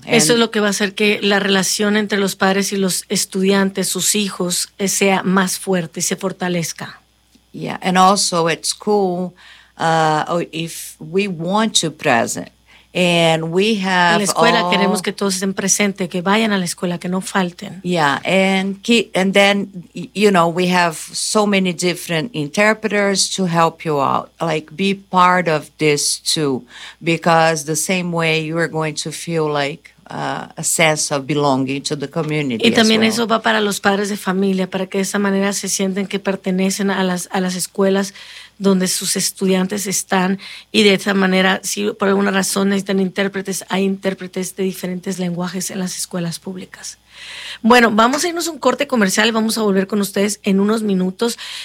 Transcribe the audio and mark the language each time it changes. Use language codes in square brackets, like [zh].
[es] Eso es lo que va a hacer que la relación entre los padres y los estudiantes, sus hijos, sea más fuerte, se fortalezca. [en] Yeah, and also at school, if we want to present, and we have [es] en la escuela queremos que todos estén presentes, que vayan a la escuela, que no falten. [en] Yeah, and then, you know, we have so many different interpreters to help you out. Like, be part of this too, because the same way you are going to feel like a sense of belonging to the community. [es] Y también [en] as well. [es] Eso va para los padres de familia, para que de esa manera se sienten que pertenecen a las escuelas donde sus estudiantes están, y de esa manera, si por alguna razón necesitan intérpretes, hay intérpretes de diferentes lenguajes en las escuelas públicas. Bueno, vamos a irnos un corte comercial, vamos a volver con ustedes en unos minutos.